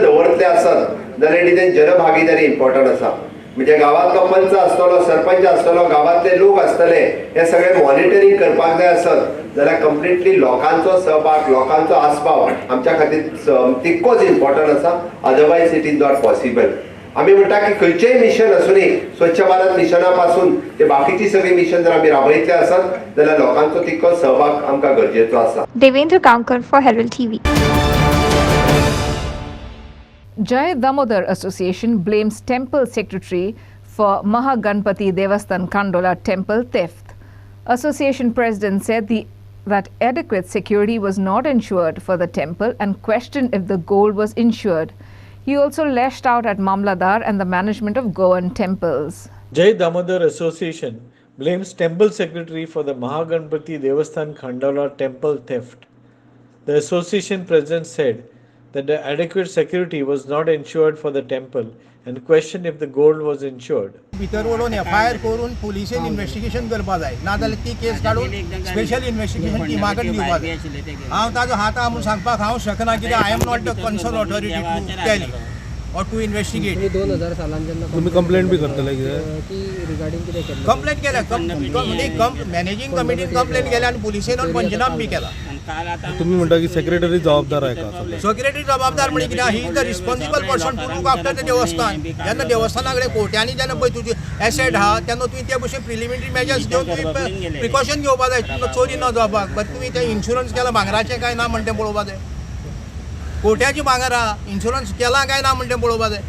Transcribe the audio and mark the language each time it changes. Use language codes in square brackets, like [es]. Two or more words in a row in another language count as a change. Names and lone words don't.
[kok] दवरतलें आसत जाल्यार तितून जनभागीदारी इम्पॉर्टंट आसा म्हणजे गांवांतलो पंच आसतलो सरपंच आसतलो गांवांतले लोक आसतले हे सगळे मॉनिटरींग करपाक जाय आसत जाल्यार कंप्लिटली लोकांचो सहभाग लोकांचो आस्पाव आमच्या खातीर तितकोच इम्पॉर्टंट आसा [en] otherwise it is not possible [kok] आम्ही म्हणटा की खंयचेय मिशन आसूनी स्वच्छ भारत मिशना पासून ते बाकीची सगळी मिशन जर आम्ही राबयतले आसत जाल्यार लोकांचो तितको सहभाग आमकां गरजेचो आसा. [en] Devendra Kankar for Herald TV. Jai Damodar Association blames temple secretary for Mahaganpati Devasthan Kandola temple theft. Association president said that adequate security was not ensured for the temple and questioned if the gold was insured. He also lashed out at Mamladar and the management of Goan temples. Jai Damodar Association blames temple secretary for the Mahaganpati Devasthan Khandala temple theft. The association president said that the adequate security was not ensured for the temple and questioned if the gold was insured. [kok] भितर वळून FIR करून पुलिसेन इन्व्हेस्टिगेशन करपा जाय नाजाल्यार ती केस काडून [en] special investigation team [kok] कडेन दिवपा जाय हांव ताजो हात आहा म्हूण सांगपाक हांव शकना कित्याक [en] I am not the concern authority to tell or to investigate. [kok] 2000 सालान जेन्ना तुम्ही कंप्लेंट बी करतले की रिगार्डिंग कितें केलें कंप्लेंट केल्या मॅनेजिंग कमिटीन कंप्लेंट केल्या आनी पुलिसेन पंचनाम बी केला तुम्ही म्हणता की सेक्रेटरी जबाबदार आहे का सेक्रेटरी जबाबदार म्हणजे कित्याक [en] he is the responsible person to look after [kok] द देवस्थान जेन्ना देवस्थाना कडेन कोर्टांनी जेन्ना पळय तुजी एसेट आहा तेन्ना तुवें ते भशेन [en] preliminary measures [kok] घेवन तुवें प्रिकॉशन घेवपा जाय चोरी न जावपाक बट तुवें तें इन्शुरन्स केला भांगराचें काय ना म्हण तें पळोवपा जाय कोट्याची भांगरा इन्शुरन्स केला काय ना म्हण तें पळोवपा जाय